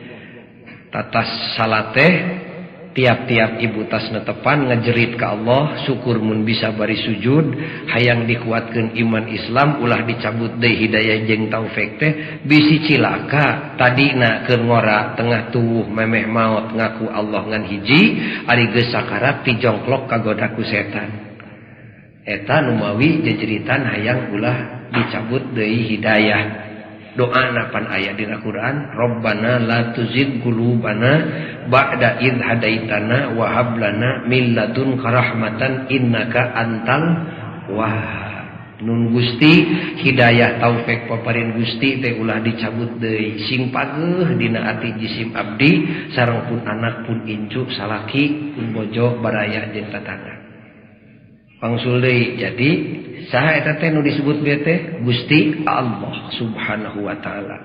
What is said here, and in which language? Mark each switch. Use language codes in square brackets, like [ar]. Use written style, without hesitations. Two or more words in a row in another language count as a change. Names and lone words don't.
[su] Tatas salat teh tiap-tiap ibu tas netepan ngajerit ka Allah syukur mun bisa bari sujud hayang dikuatkeun iman Islam ulah dicabut deui hidayah jeung taufik teh bisi cilaka tadina keur ngora tengah tuwuh memeh maot ngaku Allah ngan hiji ari geus sakarat dijongklok kagoda ku setan. Eta nu mawi jejeritan hayang ulah dicabut deui hidayah. Doa napan aya dina Quran, [ar] ربنا لا تزغ قلوبنا بعد إذ هديتنا وهب لنا من لدنك رحمة إنك أنت الوهاب. [su] Nun Gusti hidayah taufik paparin Gusti teh ulah dicabut deui sing pageuh dina ati jisim abdi sareng pun anak pun incu salaki pun bojo baraya jeung tatangga. Pangsul deui jadi saha eta teh nu disebut bieu teh Gusti Allah [ar] سبحانه وتعالى.